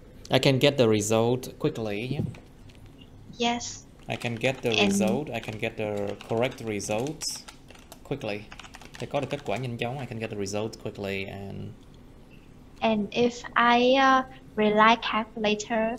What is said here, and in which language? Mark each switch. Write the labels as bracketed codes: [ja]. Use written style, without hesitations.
[en] I can get the result quickly. Yeah? Yes. I can get the result. I can get the correct results quickly. [vi] Để có được kết quả nhanh chóng, [en] I can get the result quickly and if I rely calculator.